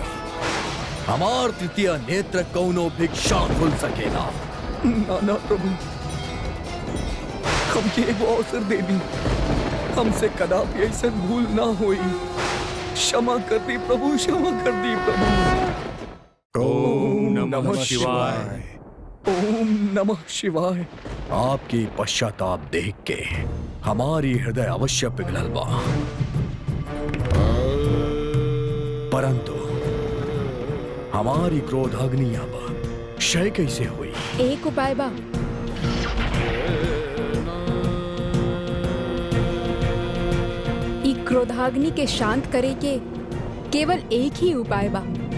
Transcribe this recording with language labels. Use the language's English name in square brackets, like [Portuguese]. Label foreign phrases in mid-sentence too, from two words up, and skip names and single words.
[Bhojpuri] हमार तृतीय नेत्र कौनो भिक्षा खुल सकेला। ना प्रभु, हमके एगो अवसर दे दी। हमसे कदापि ऐसा भूल ना होई। क्षमा कर दी प्रभु, क्षमा कर दी प्रभु। [Sanskrit] ओम नमः शिवाय। ओम नमः शिवाय। [Bhojpuri] आपकी पश्चाताप देख के हमारी हृदय अवश्य पिघलल बा, परंतु हमारी क्रोधाग्नि अब क्षय कैसे हुई? एक उपाय बा। ई क्रोधाग्नि के शांत करे के केवल एक ही उपाय बा।